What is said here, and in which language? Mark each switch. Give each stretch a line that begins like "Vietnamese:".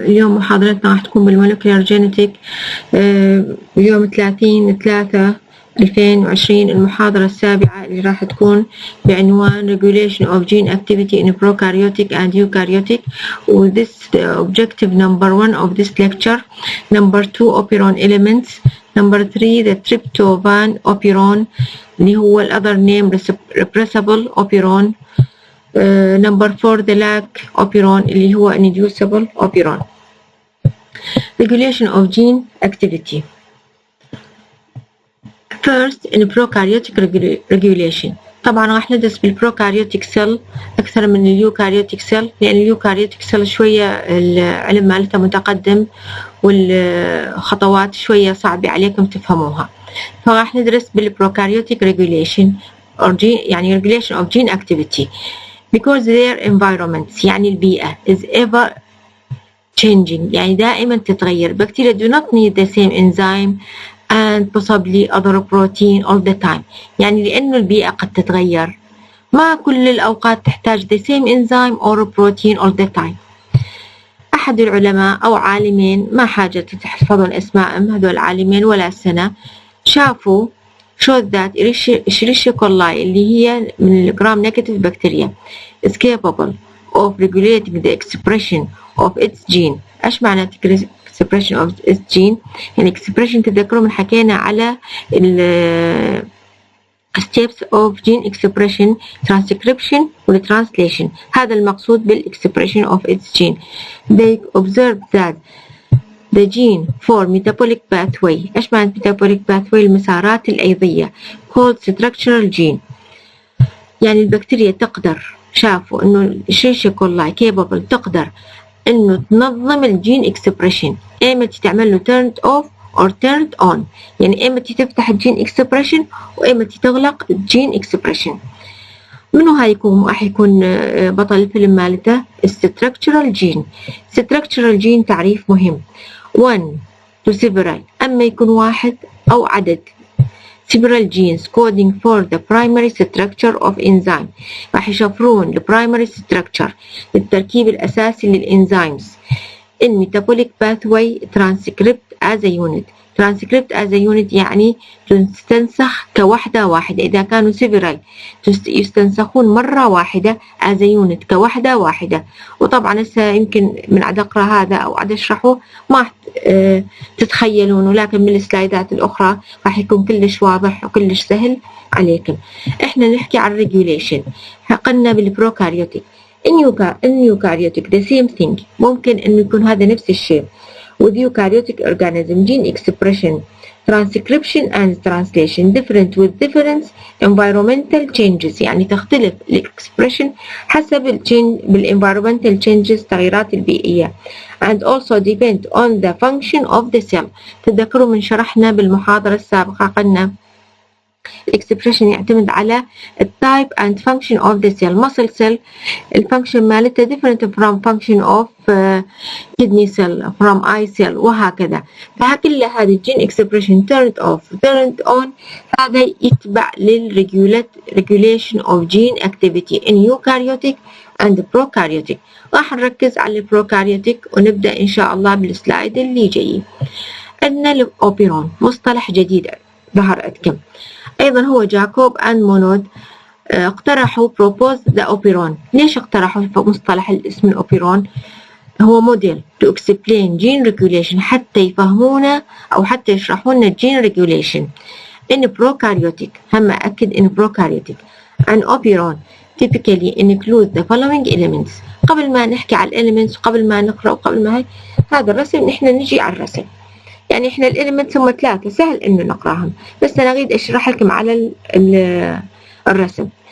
Arabic: اليوم محاضرتنا راح تكون بالمولكيولر جينيتيك اليوم 30/3/2020 المحاضرة السابعة اللي راح تكون بعنوان
English: Regulation of Gene Activity in Prokaryotic and Eukaryotic. This objective number 1 of this lecture. Number 2 Operon elements. Number 3 the Tryptophan Operon
Arabic: اللي هو
English: other name Repressible Operon. Number 4 the lac operon
Arabic: اللي هو
English: Inducible operon. Regulation of gene activity. First in prokaryotic regulation.
Arabic: طبعا راح ندرس بالبروكاريوتيك سيل أكثر من اليوكاريوتيك سيل، لأن اليوكاريوتيك سيل شوية العلم مالتها متقدم والخطوات شوية صعبة عليكم تفهموها، فراح ندرس بالبروكاريوتيك regulation or gene يعني
English: regulation of gene activity. Because their environments
Arabic: يعني البيئة
English: is ever changing
Arabic: يعني دائما تتغير.
English: Bacteria do not need the same enzyme and possibly other protein all the time.
Arabic: يعني لأنه البيئة قد تتغير ما كل الأوقات تحتاج
English: the same enzyme or protein all the time.
Arabic: أحد العلماء أو عالمين ما حاجة تحفظون أسمائهم هذول العالمين ولا السنة شافوا
English: showed that Escherichia coli اللي هي من الجرام negative bacteria is capable of regulating the expression of its gene.
Arabic: ايش معنى
English: expression of its gene؟
Arabic: يعني expression تذكروا من حكينا على ال steps of gene expression transcription و translation. هذا المقصود بال
English: expression of its gene. They observed that the gene for metabolic pathway.
Arabic: ايش معنى
English: metabolic pathway؟
Arabic: المسارات الأيضية
English: called structural gene.
Arabic: يعني البكتيريا تقدر، شافوا انه Escherichia coli capable تقدر انه تنظم الجين expression، اما تعمل له
English: turned off or turned on،
Arabic: يعني اما تفتح الجين expression واما تغلق الجين expression. منو هيكون راح يكون بطل الفيلم مالته؟ structural gene.
English: structural gene
Arabic: تعريف مهم
English: one to several،
Arabic: أما يكون واحد أو عدد
English: several genes coding for the primary structure of enzyme.
Arabic: راح يشفرون ال
English: primary structure
Arabic: التركيب الأساسي للإنزيمز
English: in metabolic pathway transcribed as a unit. transcribed as a unit
Arabic: يعني تستنسخ كوحدة واحدة. إذا كانوا several يستنسخون مرة واحدة
English: as a unit
Arabic: كوحدة واحدة. وطبعا هسه يمكن من عد أقرأ هذا أو عد أشرحه ما تتخيلونه، لكن من السلايدات الأخرى راح يكون كلش واضح وكلش سهل عليكم. إحنا نحكي عن regulation. قلنا بالبروكاريوتيك
English: in eukaryotic the same thing.
Arabic: ممكن إنه يكون هذا نفس الشيء
English: with eukaryotic organism gene expression transcription and translation different with different environmental changes.
Arabic: يعني تختلف الاكسبريشن حسب
English: بالenvironmental changes
Arabic: تغييرات البيئية
English: and also depend on the function of the cell.
Arabic: تذكروا من شرحنا بالمحاضرة السابقة قلنا الاكسبريشن يعتمد على التايب
English: and function of the cell. muscle cell
Arabic: الفانكشن مالته
English: different from function of kidney cell from eye cell وهكذا.
Arabic: فكل هذه الجين
English: expression turned off turned on هذا يتبع للregulation of gene activity in eukaryotic and prokaryotic.
Arabic: راح نركز على البروكاريوتيك ونبدأ إن شاء الله بالسلايد اللي جاي. عندنا الأوبيرون مصطلح جديد ظهر عندكم أيضا هو جاكوب أند مونود اقترحوا propose the operon. ليش اقترحوا مصطلح الاسم الأوبيرون؟ هو موديل
English: to explain gene regulation
Arabic: حتى يفهمونا أو حتى يشرحونا
English: gene regulation in prokaryotic.
Arabic: هم أكد
English: in prokaryotic an operon typically include the following elements.
Arabic: قبل ما نحكي على elements وقبل ما نقرأ وقبل ما هذا الرسم نحن نجي على الرسم. يعني احنا الاليمنتس هم 3 سهل انه نقراهم، بس انا اريد اشرح لكم على الرسم.